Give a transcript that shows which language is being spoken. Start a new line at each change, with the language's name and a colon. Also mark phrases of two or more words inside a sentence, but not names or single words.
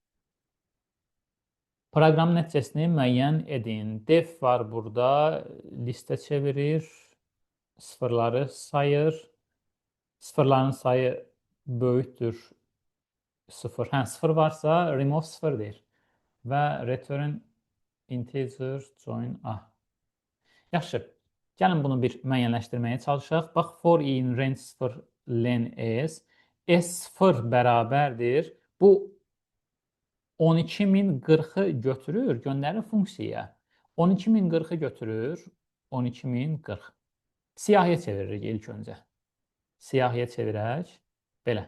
Azerbaijani: Proqram nəticəsini müəyyən edin. Def var burada, listə çevirir, sıfırları sayır. Sıfırların sayı böyükdür 0. Hə, 0 varsa remove 0 deyir.
English: Və return integer join A.
Azerbaijani: Yaxşı, gəlin bunu bir müəyyənləşdirməyə çalışaq. Bax,
English: for in range 0 len s. S0 bərabərdir.
Azerbaijani: Bu 12040-ı götürür, göndərir funksiyaya. 12040-ı götürür, 12040. Siyahıya çeviririk ilk öncə. Siyahıya çevirək. Belə.